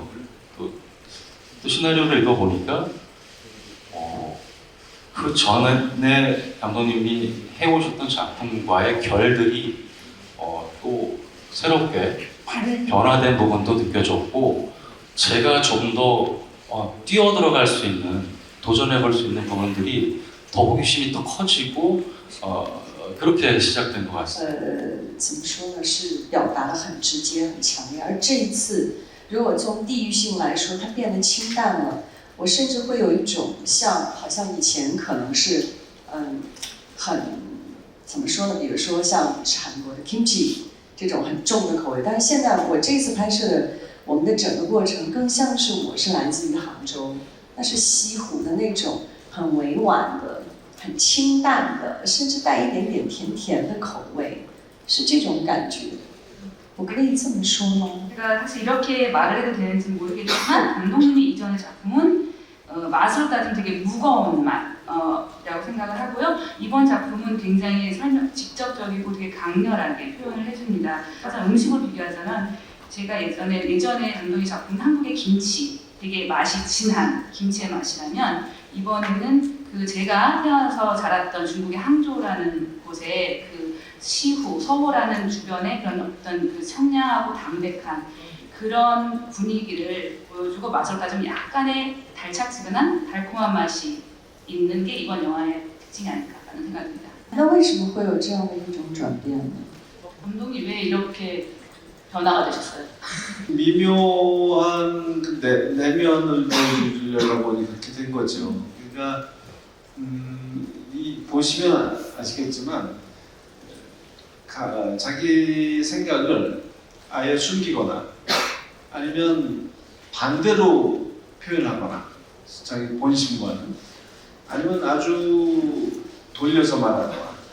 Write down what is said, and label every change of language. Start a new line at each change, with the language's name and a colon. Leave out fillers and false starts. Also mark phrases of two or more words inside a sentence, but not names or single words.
Korean: 또 시나리오를 읽어보니까 그 전에 감독님이 해오셨던 작품과의 결들이 또 새롭게 변화된 부분도 느껴졌고 제가 좀 더 뛰어들어갈 수 있는 도전해볼 수 있는 부분들이 더 호기심이 더 커지고 그렇게 시작된 것 같습니다.
Chinese: 怎么说呢？是表达的很直接、很强烈。而这一次，如果从地域性来说，它变得清淡了。我甚至会有一种好像以前可能是很怎么说呢？比如说像韩国的 kimchi 这种很重的口味，但是现在我这次拍摄的我们的整个过程更像是我是来自于杭州，那是西湖的那种很委婉的。很清淡的，甚至带一点点甜甜的口味，是这种感觉。我可以这么说吗？
Korean: 제가 사실 이렇게 말을 해도 되는지 모르겠지만 감독님이 이전의 작품은 맛으로 따지면 되게 무거운 맛이라고 생각을 하고요. 이번 작품은 굉장히 직접적이고 되게 강렬하게 표현을 해줍니다. 그래서 음식을 비교하자면 제가 예전에 감독의 작품 한국의 김치 되게 맛이 진한 김치의 맛이라면 이번에는 그 제가 태어나서 자랐던 중국의 항저우라는 곳에 그 시후, 서호라는 주변에 그런 어떤 그 청량하고 담백한 그런 분위기를 보여주고 맛으로 따지면 약간의 달짝지근한 달콤한 맛이 있는 게 이번 영화의 특징이 아닐까라는 생각입니다.
Chinese: 那为什么会有这样的一种转变呢？
Korean: 감독님 왜 이렇게 변화가 되셨어요? 미묘한 내면을 보여주려고 그렇게 된 거죠. 그러니까 보시면 아시겠지만 자기 생각을 아예 숨기거나 아니면 반대로 표현하거나 자기 본심과는 아니면 아주 돌려서 말하거나